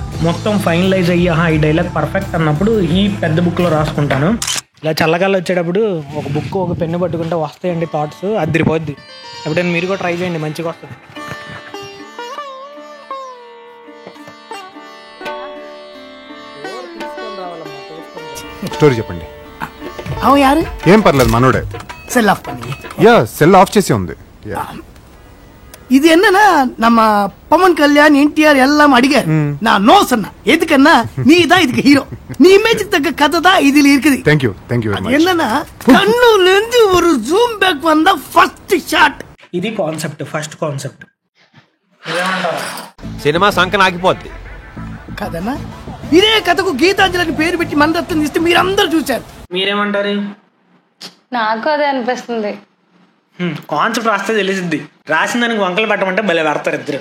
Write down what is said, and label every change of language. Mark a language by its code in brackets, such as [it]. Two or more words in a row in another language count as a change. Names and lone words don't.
[te] మొత్తం ఫైనలైజ్ అయ్యి ఈ [en] dialogue perfect [te] అన్నప్పుడు ఈ పెద్ద బుక్లో రాసుకుంటాను. ఇలా చల్లగాలి వచ్చేటప్పుడు ఒక బుక్ ఒక పెన్ను పట్టుకుంటే వస్తాయండి థాట్స్, అదిరిపోద్ది. ఎప్పుడైనా మీరు కూడా ట్రై చేయండి, మంచిగా వస్తుంది. స్టోరీ చెప్పండి. [ta] அவன் யாரு? [te] ఏం పర్లేదు, మనోడే. [en] cell off [ta] பண்ணி. [te] యా, [en] cell off [te] చేసి ఉంది. [ta] இது என்னன்னா நம்ம பவன் கல்யாண் என்டிஆர் எல்லாம் அடிகாரு. நான் நோ சொன்னா எதுக்குன்னா நீ தான் இதுக்கு ஹீரோ, நீ இமேஜுக்கு தக்க கதை தான் இதுல இருக்குது. [en] thank you very much. [ta] என்னன்னா கண்ணுல இருந்து ஒரு [en] zoom back [ta] வந்தா [en] first shot. [te] ఇది కాన్సెప్ట్, [en] first concept. [te] సినిమా సంకన ఆగిపోద్ది కదనా? ఇదే కథకు గీతాంజలిని పేరు పెట్టి మందత్వం ఇస్తే మీరందరూ చూశారు. మీరేమంటారు? నాకు అదే అనిపిస్తుంది. కాన్సెప్ట్ రాస్తే తెలిసిద్ది, రాసిన దానికి వంకలు పెట్టమంటే భలే పెడతారు ఇద్దరు.